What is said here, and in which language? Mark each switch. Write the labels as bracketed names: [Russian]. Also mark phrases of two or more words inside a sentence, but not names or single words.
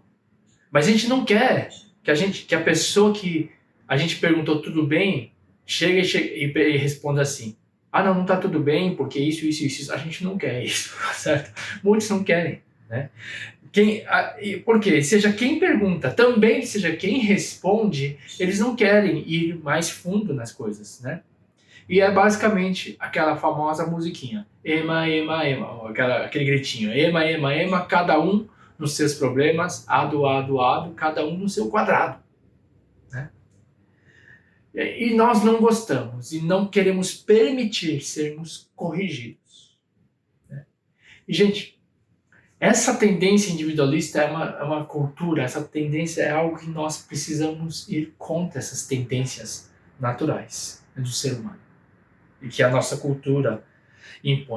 [Portuguese] Mas a gente não quer que a pessoa que a gente perguntou tudo bem chegue e responda assim: ah, não tá tudo bem porque isso. A gente não quer isso, certo? Muitos não querem, né? Porque seja quem pergunta, também seja quem responde, eles não querem ir mais fundo nas coisas, né? E é basicamente aquela famosa musiquinha, ema, ema, ema, aquele gritinho, ema, ema, ema, cada um nos seus problemas, ado, cada um no seu quadrado, né? E nós não gostamos e não queremos permitir sermos corrigidos, né? E, gente, essa tendência individualista é uma cultura, essa tendência é algo que nós precisamos ir contra essas tendências naturais do ser humano e que a nossa cultura impõe.